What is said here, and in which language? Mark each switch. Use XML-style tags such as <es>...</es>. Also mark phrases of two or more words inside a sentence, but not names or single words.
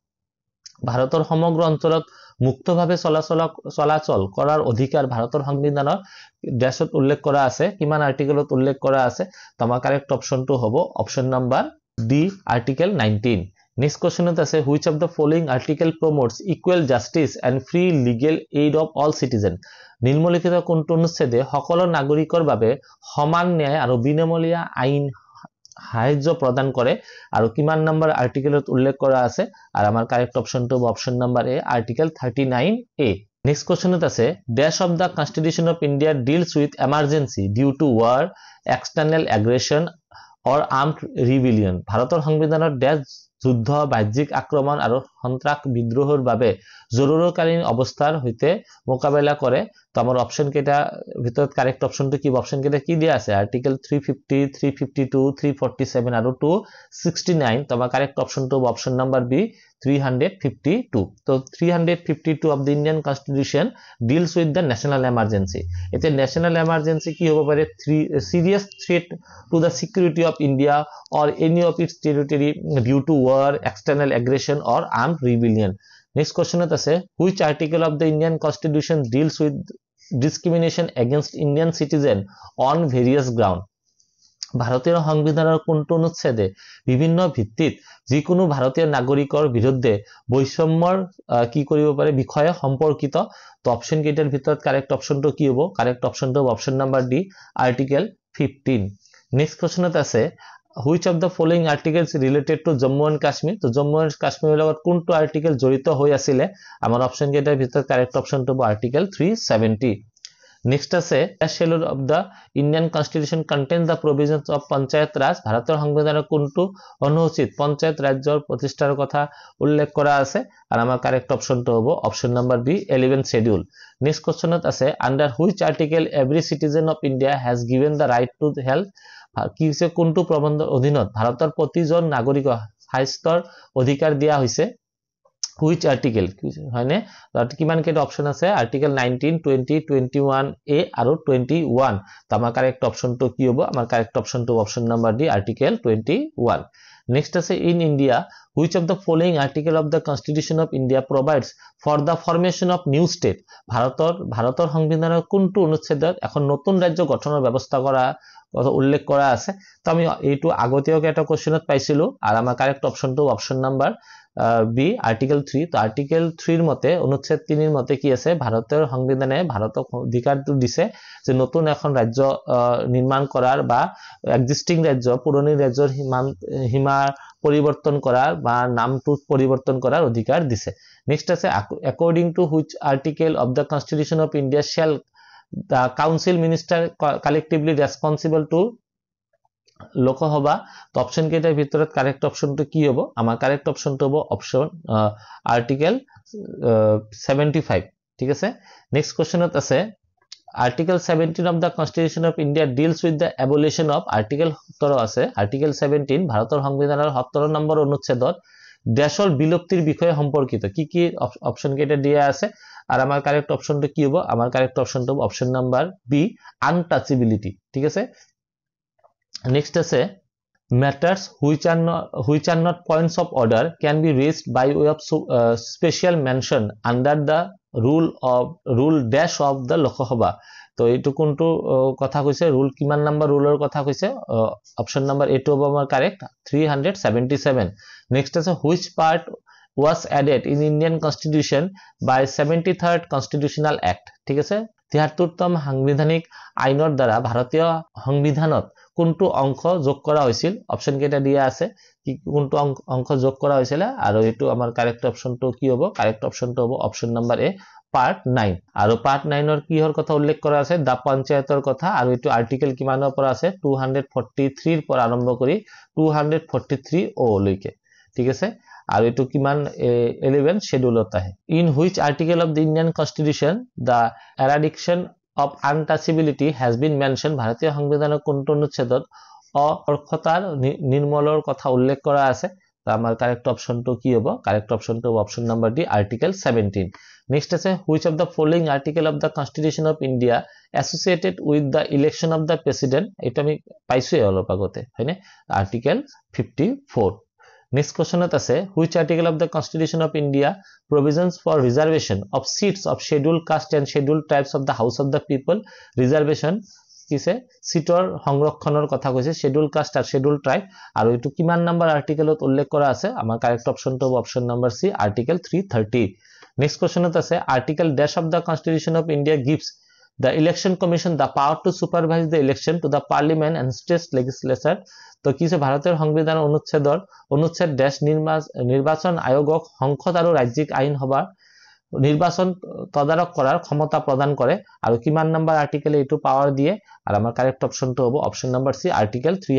<as>ভাৰতৰ সমগ্ৰ অঞ্চলত মুক্তভাৱে চলাচল কৰাৰ অধিকাৰ ভাৰতৰ সংবিধানৰ ড্যাশত উল্লেখ কৰা আছে কিমান আৰ্টিকেলত উল্লেখ কৰা আছে তোমাৰ কারেক্ট অপশনটো হ'ব</as> <en>option number D article</en> <as>19 নেক্সট কোৱেশ্চনত আছে</as> <en>which of the following article promotes equal justice and free legal aid of all citizens</en> <as>নিম্নলিখিত কোনটো অনুচ্ছেদে সকলো নাগৰিকৰ বাবে সমান ন্যায় আৰু বিনামূলীয়া আইন সাহায্য প্ৰদান কৰে আৰু কিমান নম্বৰ আৰ্টিকেলত উল্লেখ কৰা আছে আৰু আমাৰ কারেক্ট অপশনটো</as> <en>option number A article</en> <as>39A নেক্সট কোৱেশ্চনত আছে</as> <en>dash of the Constitution of India deals with emergency due to war external aggression or armed rebellion</en> <as>ভাৰতৰ সংবিধানৰ ড্যাশ যুদ্ধ বাহ্যিক আক্ৰমণ আৰু সন্ত্ৰাস বিদ্ৰোহৰ বাবে জৰুৰীকালীন অৱস্থাৰ হৈতে মোকাবিলা কৰে তো আমাৰ অপশন কেটা ভিতৰত কারেক্ট অপশনটো কি অপশন কেটা কি দিয়া আছে আৰ্টিকেল 350 352 347 আৰু 269 তো আমাৰ কারেক্ট অপশনটো</as> <en>option number B 352 তো 352 of the Indian Constitution deals with the national emergency এতে national emergency</en> <as>কি হ'ব পাৰে</as> <en>serious threat to the security of India or any of its territory due to war external aggression or armed rebellion next question আছে which article of the Indian Constitution deals with discrimination against Indian citizen on various ground</en> <as>ভাৰতীয় সংবিধানৰ কোনটো অনুচ্ছেদে বিভিন্ন ভিত্তিত যিকোনো ভাৰতীয় নাগৰিকৰ বিৰুদ্ধে বৈষম্যৰ কি কৰিব পাৰে বিষয়ে সম্পৰ্কিত তো অপশন কেইটাৰ ভিতৰত কারেক্ট অপশনটো কি হ'ব কারেক্ট অপশনটো</as> <en>option number D article</en> <as>15 নেক্সট কোৱেশ্চনত আছে</as> <en>which of the following articles related to Jammu and Kashmir</en> <as>তো Jammu and Kashmir লগত কোনটো আৰ্টিকেল জড়িত হৈ আছিল আমাৰ অপশন কেইটাৰ ভিতৰত কারেক্ট অপশনটো হ'ব আৰ্টিকেল 370 Next আছে</as> <en>schedule of the Indian Constitution contains the provisions of Panchayat Raj</en> <as>ভাৰতৰ সংবিধানৰ কোনটো অনুচ্ছেদ পঞ্চায়ত ৰাজ্যৰ প্ৰতিষ্ঠাৰ কথা উল্লেখ কৰা আছে আৰু আমাৰ কারেক্ট অপশনটো হ'ব</as> <en>option number B</en> <as>11 schedule নেক্সট কোৱেশ্চনত আছে</as> <en>under which article every citizen of India has given the right to health</en> <as>কি হৈছে কোনটো প্ৰবন্ধৰ অধীনত ভাৰতৰ প্ৰতিজন নাগৰিকক স্বাস্থ্যৰ অধিকাৰ দিয়া হৈছে</as> <en>which article</en> <as>হয়নে কিমান কেটা অপশন আছে আৰ্টিকেল 19 20 21A আৰু 21 তো আমাৰ কারেক্ট অপশনটো কি হ'ব আমাৰ কারেক্ট অপশনটো</as> <en>option number D article</en> <as>21 নেক্সট আছে</as> <en>in India which of the following article of the Constitution of India provides for the formation of new state</en> <as>ভাৰতৰ সংবিধানৰ কোনটো অনুচ্ছেদত এখন নতুন ৰাজ্য গঠনৰ ব্যৱস্থা কৰা উল্লেখ কৰা আছে তো আমি এইটো আগতীয়াকৈ এটা কোশ্চেনত পাইছিলো আৰু আমাৰ কারেক্ট অপশনটো অপশন নাম্বার বি আৰ্টিকেল 3 তো আৰ্টিকেল 3 ৰ মতে অনুচ্ছেদ 3 ৰ মতে কি আছে ভাৰতৰ সংবিধানে ভাৰতক অধিকাৰটো দিছে যে নতুন এখন ৰাজ্য নিৰ্মাণ কৰাৰ বা এক্সিস্টিং ৰাজ্য পুৰণি ৰাজ্যৰ সীমাৰ পৰিৱৰ্তন কৰাৰ বা নামটো পৰিৱৰ্তন কৰাৰ অধিকাৰ দিছে নেক্সট আছে</as> <en>according to which article of the constitution of India shall the council minister collectively responsible to</en> <as>লোকসভা তো অপশন কেইটাৰ ভিতৰত কারেক্ট অপশনটো কি হ'ব আমাৰ কারেক্ট অপশনটো হ'ব অপশন আৰ্টিকেল 75 ঠিক আছে নেক্সট কোশ্চেনত আছে</as> <en>Article 17 of the Constitution of India deals with the abolition of</en> <as>Article 17 আছে Article 17 ভাৰতৰ সংবিধানৰ 17 নম্বৰ অনুচ্ছেদত দেশৰ বিলুপ্তিৰ বিষয়ে সম্পৰ্কিত কি কি অপশন কেইটা দিয়া আছে আর আমাৰ কারেক্ট অপশনটো কি হ'ব আমাৰ কারেক্ট অপশনটো হ'ব</as> <en>option number B untouchability</en> <as>ঠিক আছে</as> <en>নেক্সট আছে matters which are not points of order can be raised by way of special mention under the rule dash of the Lok Sabha</en> <as>তো এইটো কোনটো কথা কৈছে রুল কিমান নাম্বার রুলৰ কথা কৈছে অপশন নাম্বার এ টো হ'ব আমাৰ কারেক্ট 377 নেক্সট আছে</as> <en>which part was added in Indian Constitution by 73rd Constitutional Act</en> <as>ঠিক আছে 73তম সাংবিধানিক আইনৰ দ্বাৰা ভাৰতীয় সংবিধানত কোনটো অংশ যোগ কৰা হৈছিল অপশন কেইটা দিয়া আছে কি কোনটো অংশ যোগ কৰা হৈছিল আৰু এটো আমাৰ কারেক্ট অপশনটো কি হ'ব কারেক্ট অপশনটো হ'ব</as> <en>option number A part</en> <as>9 আৰু পার্ট 9 ৰ কিহৰ কথা উল্লেখ কৰা আছে দা পঞ্চায়তৰ কথা আৰু এটো আৰ্টিকেল কিমানৰ পৰা আছে 243 ৰ পৰা আৰম্ভ কৰি 243 ও লৈকে ঠিক আছে আৰু এটো কিমান 11 শিডিউলত আহে</as> <en>in which article of the Indian Constitution the eradication of untouchability has been mentioned</en> <as>ভাৰতীয় সংবিধানৰ কোনটো অনুচ্ছেদত অঅৰ্হতাৰ নিৰ্মূলৰ কথা উল্লেখ কৰা আছে তো আমাৰ কারেক্ট অপশনটো কি হ'ব কারেক্ট অপশনটো</as> <en>option number D article</en> <as>17 নেক্সট আছে</as> <en>which of the following article of the constitution of India associated with the election of the president</en> <as>এটা আমি পাইছো অলপ আগতে হয়নে আর্টিকেল</as> <en>54 Next question আছে which article of the Constitution of India provisions for reservation of seats of scheduled caste and scheduled tribes of the House of the People reservation</en> <as>কিছে সিটৰ সংৰক্ষণৰ কথা কৈছে</as> <en>scheduled caste</en> <as>আৰু</as> <en>scheduled tribe</en> <as>আৰু এটো কিমান নাম্বার আৰ্টিকেলত উল্লেখ কৰা আছে আমাৰ কারেক্ট অপশনটো</as> <en>option number C article</en> <as>330 নেক্সট কোশ্চেনত আছে</as> <en>article dash of the Constitution of India gives the election commission the power to supervise the election to the parliament and state legislature</en> <as>তো কিছে ভাৰতৰ সংবিধান অনুচ্ছেদ ড্যাশ নিৰ্বাচন আয়োগক সংসদ আৰু ৰাজ্যিক আইন সভা নিৰ্বাচন তদাৰক কৰাৰ ক্ষমতা প্ৰদান কৰে আৰু কিমান নাম্বার আৰ্টিকেলে এটো পাৱাৰ দিয়ে আৰু আমাৰ কারেক্ট অপশনটো হ'ব</as> <en>option number C article</en>